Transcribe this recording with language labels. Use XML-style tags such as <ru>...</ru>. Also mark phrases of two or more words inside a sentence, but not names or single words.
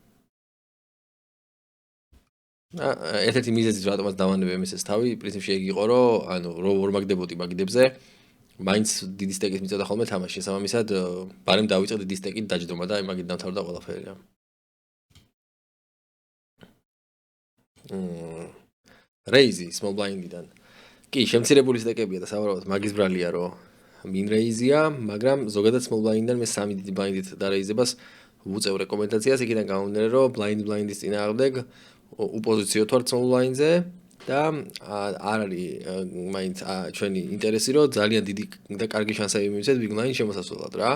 <ka>ერთ-ერთი მიზეზი რატომაც დავანებე MSS-ს თავი, პრინციპში ეგ იყო, რომ ანუ რო ვორმაგდებოდი მაგიდებზე, მაინც დიდი სტეკის მიწოდა ხოლმე თამაში, შესაბამისად, ბარემ დავიწყე დიდი სტეკით დაჯდომა და მაგით დამთავრდა ყველაფერი რა.</ka> <en>Raise small blind-</en> <ka>დან. კი, შემცირებული სტეკებია და სავარაუდოდ მაგის ბრალია, რომ მინრეიზია, მაგრამ ზოგადად</ka> <en>small blind-</en> <ka>დან მე 3 დიდი blind-ით დარეიზებას ვუწევ რეკომენდაციას, იქიდან გამომდინარე, რომ blind-ის წინააღმდეგ უპოზიციოთ ვარ</ka> <en>small blind-</en> <ka>ზე და არ არის მაინც ჩვენი ინტერესი, რომ ძალიან დიდი და კარგი შანსები მივიცეთ</ka> <en>big blind</en> <ka>შემოსასვლელად რა.</ka>